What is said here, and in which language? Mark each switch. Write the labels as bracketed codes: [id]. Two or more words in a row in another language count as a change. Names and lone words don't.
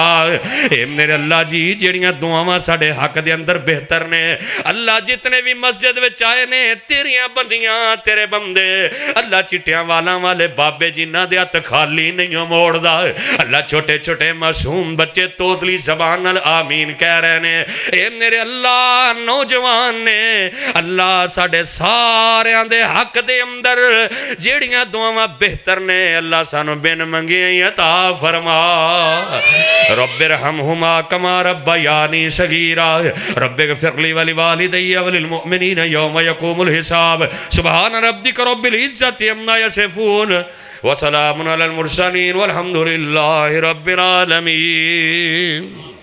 [pa] ਐ ਮੇਰੇ ਅੱਲਾਹ ਜੀ ਜਿਹੜੀਆਂ ਦੁਆਵਾਂ ਸਾਡੇ ਹੱਕ ਦੇ ਅੰਦਰ ਬਿਹਤਰ ਨੇ ਅੱਲਾਹ ਜਿਤਨੇ ਭੀ ਮਸਜਿਦ ਵਿੱਚ ਆਏ ਨੇ ਤੇਰੀਆਂ ਬੰਦੀਆਂ ਤੇਰੇ ਬੰਦੇ ਅੱਲਾਹ ਚਿੱਟੀਆਂ ਵਾਲਾਂ ਵਾਲੇ ਬਾਬੇ ਜਿਨ੍ਹਾਂ ਦੇ ਹੱਥ ਖ਼ਾਲੀ ਨਹੀਂ ਮੋੜਦਾ ਅੱਲਾਹ ਛੋਟੇ ਛੋਟੇ ਮਾਸੂਮ ਬੱਚੇ ਤੋਤਲੀ ਜ਼ਬਾਨ ਨਾਲ ਆਮੀਨ ਕਹਿ ਰਹੇ ਨੇ। ਐ ਮੇਰੇ ਅੱਲਾਹ ਨੌਜਵਾਨ ਨੇ ਅੱਲਾਹ ਸਾਡੇ ਸਾਰਿਆਂ ਦੇ ਹੱਕ ਦੇ ਅੰਦਰ ਜਿਹੜੀਆਂ ਦੁਆਵਾਂ ਬਿਹਤਰ ਨੇ ਅੱਲਾਹ ਸਾਨੂੰ ਬਿਨ ਮੰਗੇ ਅਤਾ ਫ਼ਰਮਾ। [ar] رب ارحمهما كما ربياني صغيرا رب اغفر لي ولوالدي وللمؤمنين يوم يقوم الحساب. سبحان ربك رب العزة عما يصفون وسلام على المرسلين والحمد لله رب العالمين.